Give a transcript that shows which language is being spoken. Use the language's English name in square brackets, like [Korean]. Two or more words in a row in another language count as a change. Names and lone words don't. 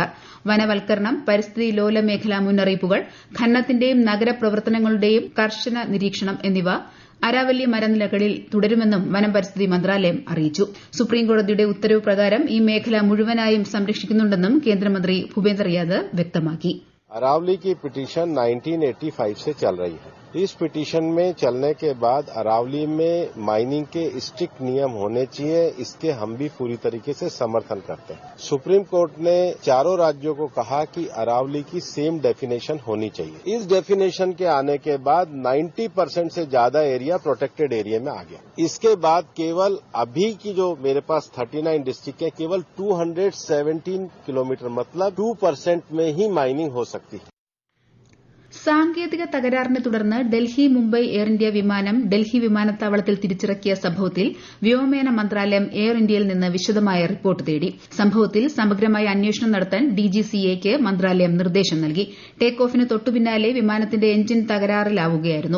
[Malayalam] വനവൽക്കരണം, പരിസ്ഥിതി ലോല മേഖലാ മുന്നറിയിപ്പുകൾ, ഖനനത്തിന്റെയും നഗരപ്രവർത്തനങ്ങളുടെയും കർശന നിരീക്ഷണം എന്നിവ അരാവല്ലി മലനിരകളിൽ തുടരുമെന്നും വനം പരിസ്ഥിതി മന്ത്രാലയം അറിയിച്ചു. സുപ്രീംകോടതിയുടെ ഉത്തരവ് പ്രകാരം ഈ മേഖല മുഴുവനായും സംരക്ഷിക്കുന്നുണ്ടെന്നും കേന്ദ്രമന്ത്രി ഭൂപേന്ദർ യാദവ് വ്യക്തമാക്കി. [Hindi] अरावली की पिटीशन 1985 से चल रही है. इस पिटीशन में चलने के बाद अरावली में माइनिंग के स्ट्रिक्ट नियम होने चाहिए, इसके हम भी पूरी तरीके से समर्थन करते हैं. सुप्रीम कोर्ट ने चारों राज्यों को कहा कि अरावली की [English] same definition [Hindi] होनी चाहिए. इस डेफिनेशन के आने के बाद 90% से ज्यादा एरिया [English] protected area [Hindi] में आ गया. इसके बाद केवल अभी की जो मेरे पास 39 डिस्ट्रिक्ट है, केवल 217 किलोमीटर मतलब 2% में ही माइनिंग हो सकती है. [Malayalam] സാങ്കേതിക തകരാറിനെ തുടർന്ന് ഡൽഹി മുംബൈ എയർ ഇന്ത്യ വിമാനം ഡൽഹി വിമാനത്താവളത്തിൽ തിരിച്ചിറക്കിയ സംഭവത്തിൽ വ്യോമയാന മന്ത്രാലയം എയർ ഇന്ത്യയിൽ നിന്ന് വിശദമായ റിപ്പോർട്ട് തേടി. സംഭവത്തിൽ സമഗ്രമായ അന്വേഷണം നടത്താൻ ഡിജിസിഎയ്ക്ക് മന്ത്രാലയം നിർദ്ദേശം നൽകി. ടേക്ക് ഓഫിന് തൊട്ടുപിന്നാലെ വിമാനത്തിന്റെ എഞ്ചിൻ തകരാറിലാവുകയായിരുന്നു.